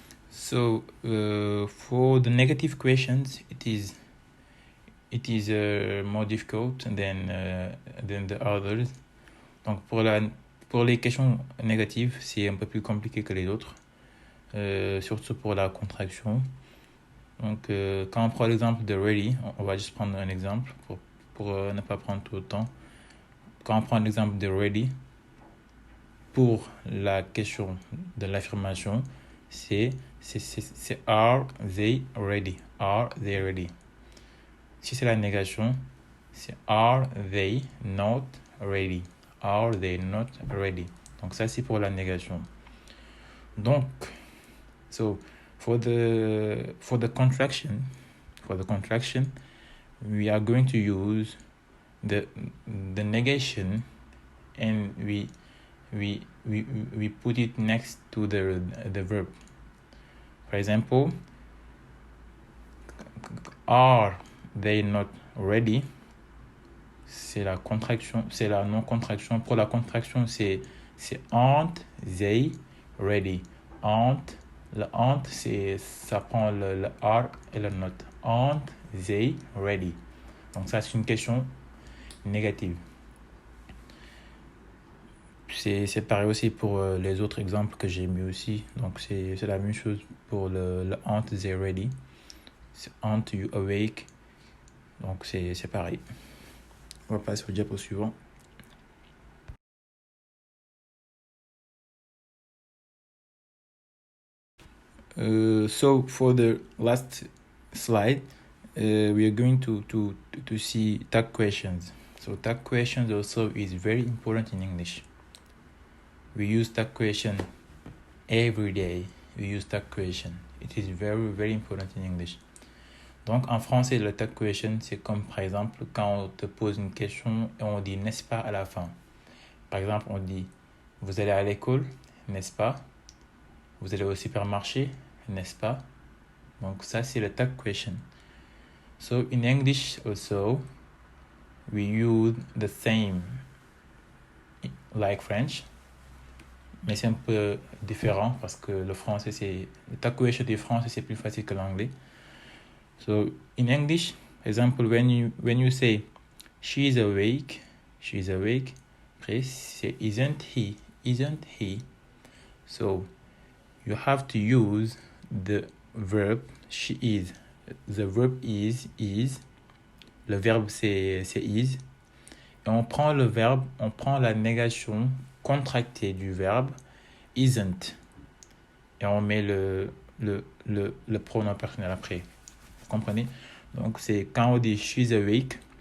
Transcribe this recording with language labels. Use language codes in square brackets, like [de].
[en] So for the negative questions, it is more difficult than the others. [fr] Donc pour les questions négatives, c'est un peu plus compliqué que les autres, surtout pour la contraction. Donc quand on prend l'exemple de ready, on va juste prendre un exemple pour ne pas prendre tout le temps. Quand on prend l'exemple de ready, pour la question de l'affirmation, c'est [en] are they ready? Are they ready? [fr] Si c'est la négation, c'est [en] are they not ready? Are they not ready? [fr] Donc ça c'est pour la négation. [en] Donc so for the contraction, we are going to use the negation and we put it next to the verb. For example, are they not ready? [fr] C'est la contraction, c'est la non-contraction. Pour la contraction, c'est [en] aren't they ready? [fr] Aren't, le aren't, ça prend le are et le not. [en] Aren't they ready? [fr] Donc ça, c'est une question négative. c'est pareil aussi pour les autres exemples que j'ai mis aussi. Donc c'est la même chose pour le [en] aren't they ready. [fr] C'est [en] aren't you awake. [fr] Donc c'est pareil. On va passer au diapo suivant. [en] So for the last slide, we are going to see tag questions. So tag questions also is very important in English. We use tag question every day. We use tag question. It is very, very important in English. [fr] Donc en français, le tag question, c'est comme par exemple quand on te pose une question et on dit n'est-ce pas à la fin. Par exemple, on dit vous allez à l'école, n'est-ce pas? Vous allez au supermarché, n'est-ce pas? Donc ça, c'est le tag question. [en] So in English also, we use the same like French, [fr] mais c'est un peu différent parce que le tag question du français, c'est plus facile que l'anglais. [en] So in English, example, when you say she's awake, [fr] après c'est [en] isn't he. So you have to use the verb she is. The verb is. [fr] Le verbe c'est is. Et on prend le verbe, on prend la négation contractée du verbe isn't. Et on met le pronom personnel après. Vous comprenez? Donc c'est quand on dit [en] she's awake.